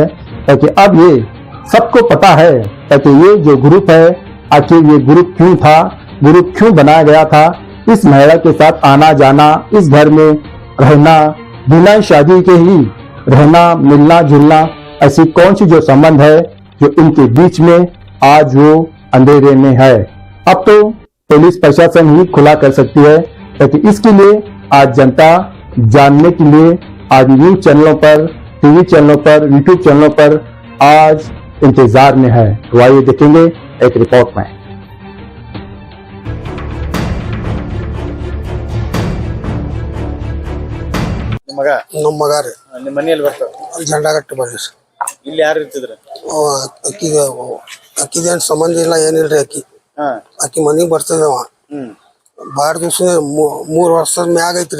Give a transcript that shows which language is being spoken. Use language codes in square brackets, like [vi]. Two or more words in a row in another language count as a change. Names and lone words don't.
[hi] ताकि अब ये सबको पता है ताकि ये जो ग्रुप है आखिर ये ग्रुप क्यों था, ग्रुप क्यों बनाया गया था, इस महिला के साथ आना जाना, इस घर में रहना, बिना शादी के ही रहना, मिलना जुलना, ऐसी कौन सी जो संबंध है जो इनके बीच में आज वो अंधेरे में है। अब तो पुलिस प्रशासन ही खुला कर सकती है। ताकि इसके लिए आज जनता जानने के लिए आज न्यूज चैनलों पर, टीवी चैनलों पर, यूट्यूब चैनलों पर आज इंतजार में है। तो आइए देखेंगे एक रिपोर्ट में। [kn] ಮಗ ನಮ್ಮ ಮಗ ರೀ ನಿಮ್ಮ ಮನೆಯಲ್ಲಿ ಬರ್ತಾವ ಜಂಡಗಟ್ಟಿ ಬಲ್ಲಿ ಇಲ್ಲಿ ಯಾರು ಇರ್ತಿದ್ರ ಅಕ್ಕಿದೇನ್ ಸಂಬಂಧ ಇಲ್ಲ ಏನಿಲ್ರಿ ಅಕ್ಕಿ ಮನಿಗ್ ಬರ್ತದವ ಬಾಳ ದಿವ್ಸ 3 ವರ್ಷದ ಮ್ಯಾಗ ಐತ್ರಿ